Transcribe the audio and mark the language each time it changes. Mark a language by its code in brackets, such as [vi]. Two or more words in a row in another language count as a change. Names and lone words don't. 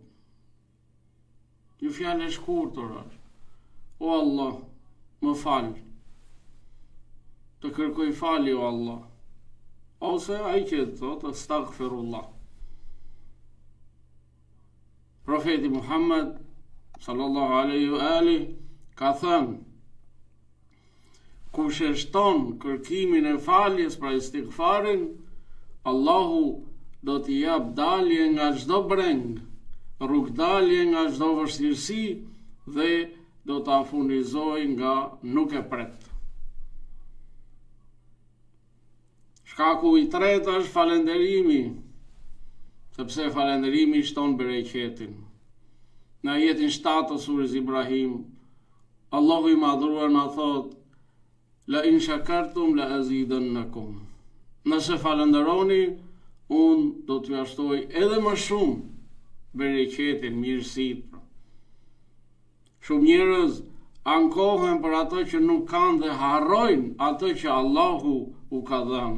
[sq] Një fjalë e shkurtër është: O Allah, më fal. Të kërkoj falje o Allah. Ose ai që thotë astaghfirullah. Profeti Muhammed [ar] صلى الله عليه وآله [sq] ka thënë: kush e shton kërkimin e faljes pra istighfarin, Allahu do t'i jap dalje nga çdo breng, rrugdalje nga çdo vështirësi dhe do t'a furnizoj nga nuk e pret. Shkaku i tretë është falënderimi, sepse falënderimi shton bereqetin. Në ajetin 7 të surës Ibrahim, Allahu i madhruar na thot: [ar] لئن شكرتم لأزيدنكم. [sq] Nëse falënderoni, unë do t'ju ashtoj edhe më shumë bereqetin, mirësitë. Shumë njerëz ankohen për ato që nuk kanë dhe harrojnë ato që Allahu u ka dhënë.